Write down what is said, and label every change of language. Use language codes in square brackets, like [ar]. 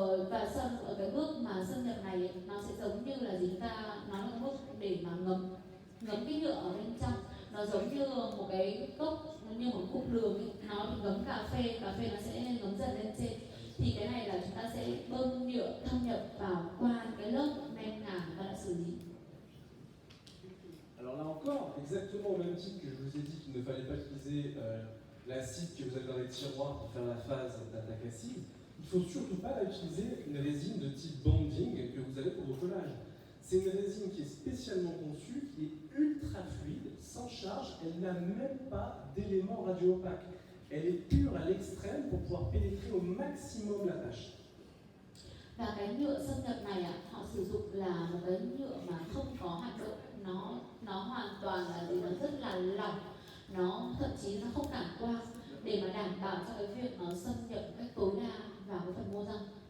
[vi] Và ở cái bước mà xâm nhập này nó sẽ giống như là nó là bước để mà ngấm cái nhựa ở bên trong, nó giống như một cái cốc, như một cục đường ấy. Nó bị ngấm cà phê nó sẽ ngấm dần lên trên, thì cái này là chúng ta sẽ bơm nhựa thâm nhập vào qua cái lớp men ngà chúng ta đã xử lý. [fr] Alors là encore, exactement au même titre que je vous ai dit qu'il ne fallait pas utiliser l'acide que vous avez dans les tiroirs pour faire la phase d'attaque acide, il ne faut surtout pas utiliser une résine de type bonding que vous avez pour vos collages. C'est une résine qui est spécialement conçue, qui est ultra fluide, sans charge, elle n'a même pas d'éléments radio-opaques. Elle est pure à l'extrême pour pouvoir pénétrer au maximum la tâche. [vi] Và cái nhựa xâm nhập này họ sử dụng là một cái nhựa mà không có hạt đậu, nó hoàn toàn là nó rất là lỏng, nó thậm chí nó không cảm quang để mà đảm bảo cho cái việc nó xâm nhập cách tối đa vào cái phần mô răng.